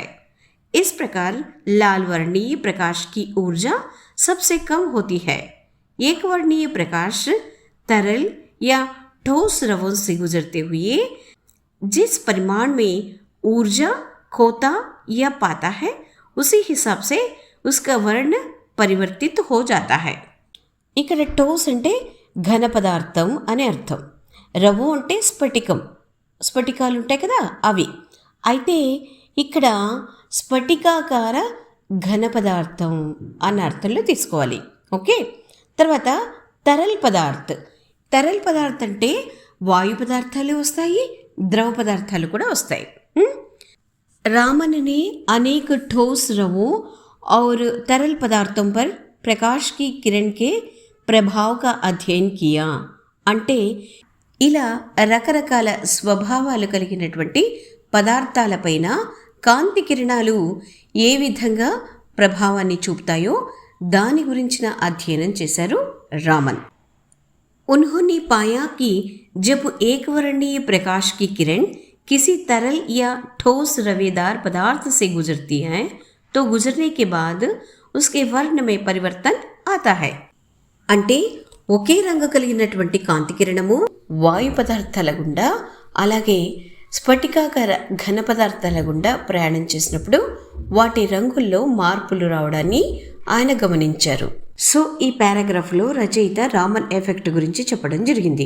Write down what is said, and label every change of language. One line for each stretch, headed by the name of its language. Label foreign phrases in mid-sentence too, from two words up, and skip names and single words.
Hindi: इस प्रकार लाल वर्णीय प्रकाश की ऊर्जा सबसे कम होती है। एक वर्णीय प्रकाश तरल या ठोस रवों से गुजरते हुए जिस परिमाण में ऊर्जा खोता या पाता है उसी हिसाब से उसका वर्ण పరివర్తిత్ हो जाता है।
Telugu: ఇక్కడ టోస్ అంటే ఘన పదార్థం అని అర్థం, రవ్వు అంటే స్ఫటికం, స్ఫటికాలు ఉంటాయి కదా అవి. అయితే ఇక్కడ స్ఫటికాకార ఘన పదార్థం అన్న అర్థంలో తీసుకోవాలి. ఓకే. తర్వాత
Hindi: तरल पदार्थ. तरल पदार्थ
Telugu: అంటే వాయు పదార్థాలు వస్తాయి, ద్రవ పదార్థాలు కూడా వస్తాయి.
Hindi: रामन ने अनेक ठोस रवों और तरल पदार्थों पर प्रकाश की किरण के प्रभाव का अध्ययन किया.
Telugu: అంటే ఇలా రకరకాల స్వభావాలు కలిగినటువంటి పదార్థాలపైన కాంతి కిరణాలు ఏ విధంగా ప్రభావాన్ని చూపుతాయో దాని గురించిన అధ్యయనం చేశారు రామన్.
Hindi: उन्होंने पाया कि जब एक वर्णीय प्रकाश की किरण किसी तरल या ठोस रवेदार पदार्थ से गुजरती है तो गुजरने के बाद उसके वर्ण में परिवर्तन आता है.
Telugu: అంటే ఒకే రంగు కలిగినటువంటి కాంతి కిరణము వాయు పదార్థాల గుండా అలాగే స్ఫటికాకార ఘన పదార్థాల గుండా ప్రయాణం చేసినప్పుడు వాటి రంగుల్లో మార్పులు రావడాన్ని ఆయన గమనించారు. సో ఈ పారాగ్రాఫ్లో రచయిత రామన్ ఎఫెక్ట్ గురించి చెప్పడం జరిగింది.